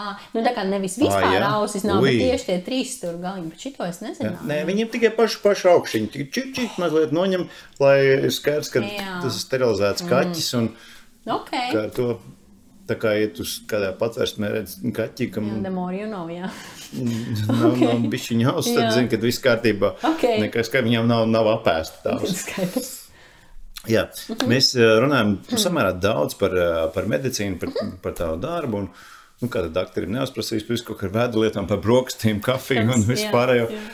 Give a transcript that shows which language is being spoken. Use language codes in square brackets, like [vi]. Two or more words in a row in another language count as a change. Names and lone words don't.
[lv] Tā kā nevis vispār ausis nav, bet tieši tie 3 stūri galiņi, bet šito es nezināju. Nē, viņiem tikai paši augšiņi, tikai mazliet noņem, lai ir skaidrs, ka tas ir sterilizēts kaķis un ka to. Tā kā, ja tu kādā patvērsmē redz kaķi, kam [en] the more you know, [lv] jā. Nav bišķiņa auss, tad zini, kad viss kārtībā. Nekas, ka viņam nav apēsta tās. Jā, mēs runājam samērā daudz par medicīnu, par tavu darbu, un kāda doktori neuzprasīs par visu kaut kā vēdu lietām, par brokastīm, kafiju un vispārējo.